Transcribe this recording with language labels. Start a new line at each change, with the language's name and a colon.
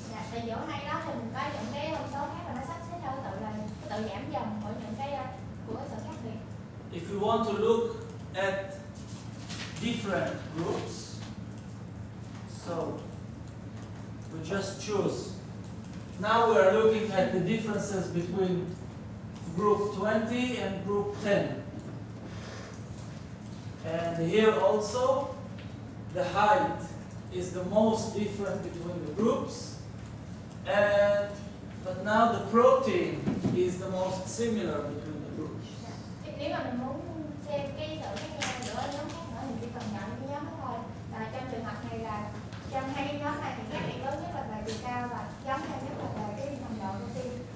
Vietnamese: Dạ, thì giữa hai đó thì mình có những cái thông số khác và nó sắp xếp theo tự là tự giảm dần của những cái của sự khác biệt.
English: If you want to look at different groups, so we just choose. Now we are looking at the differences between group 20 and group 10. And here also, the height is the most different between the groups. But now the protein is the most similar between the groups.
Vietnamese: Nếu mà mình muốn xem cái sự khác nhau giữa nhóm khác nữa thì chỉ cần chọn cái nhóm đó thôi. Và trong trường hợp này là trong hai cái nhóm này thì khác biệt lớn nhất là về chiều cao và giống nhau nhất là về cái nồng độ protein.